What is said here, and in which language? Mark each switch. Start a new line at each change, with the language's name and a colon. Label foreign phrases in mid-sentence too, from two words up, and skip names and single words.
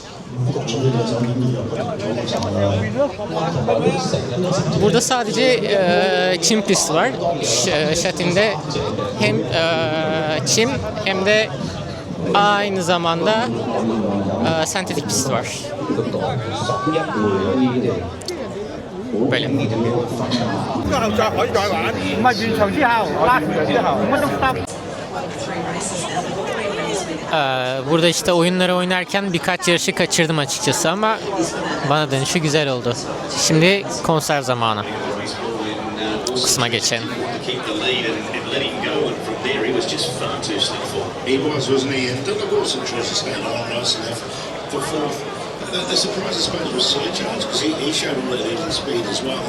Turkish: Burada sadece çim pisti var. Şatin'de hem çim hem de aynı zamanda sentetik pist var. Böyle.
Cantonese: 個後再可以再玩，唔係完場之後拉完場之後5分鐘 stop。
Turkish: Burada işte oyunları oynarken birkaç yarışı kaçırdım açıkçası ama bana dönüşü güzel oldu. Şimdi konser zamanı. Bu kısma geçelim.
English: Keep the lead and let him go, and from there he was just far too slick for. He was, wasn't he? And Dylan Wilson tries to stand on nice enough for fourth. The surprise, I suppose, was Sergeant because he showed a really decent speed as well.